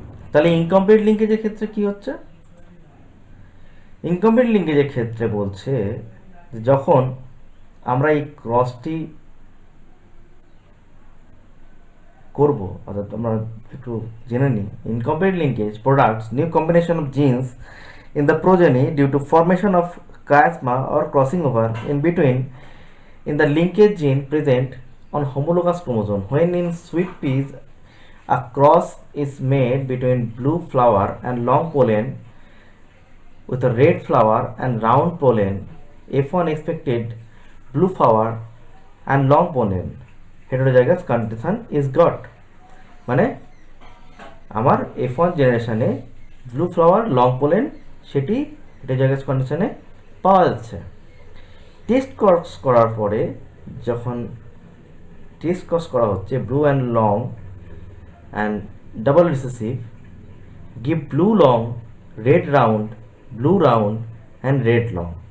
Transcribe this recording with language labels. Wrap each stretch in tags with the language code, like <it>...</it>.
<bn>তাহলে ইনকমপ্লিট লিঙ্কেজের ক্ষেত্রে কি হচ্ছে? ইনকমপ্লিট লিঙ্কেজের ক্ষেত্রে বলছে যখন আমরা এই ক্রসটি করব, অর্থাৎ আমরা একটু জেনে নিই।</bn> <en>Incomplete linkage products new combination of genes in the progeny due to formation of chiasma or crossing over in between in the linkage gene present on homologous chromosome. When in sweet peas a cross is made between blue flower and long pollen with a red flower and round pollen, F1 expected blue flower and long pollen heterozygous condition is got.</en> <bn>মানে আমার F1 জেনারেশনে blue flower long pollen সেটি heterozygous কন্ডিশনে পাওয়া যাচ্ছে। Test cross করার পরে যখন টেস্ট ক্রস করা হচ্ছে</bn> <en>Blue and long and double recessive give blue long, red round, blue round and red long.</en>